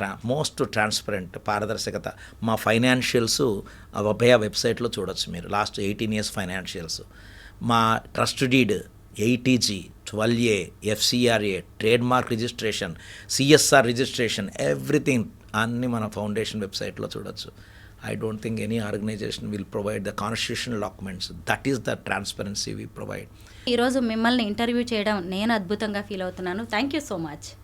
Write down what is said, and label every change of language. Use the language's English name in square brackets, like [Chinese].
[Telugu] Most transparent, పారదర్శకత. మా financials అభయ వెబ్సైట్లో చూడొచ్చు మీరు. లాస్ట్ 18 years ఫైనాన్షియల్స్, మా trust deed, 80G, 12A, FCRA, trade mark registration, CSR registration, everything అన్నీ మన ఫౌండేషన్ వెబ్సైట్లో చూడొచ్చు. [English] I don't think any organization will provide the constitutional documents. That is the transparency we provide. [Telugu] ఈరోజు మిమ్మల్ని interview చేయడం నేను అద్భుతంగా ఫీల్ అవుతున్నాను. [English] Thank you so much.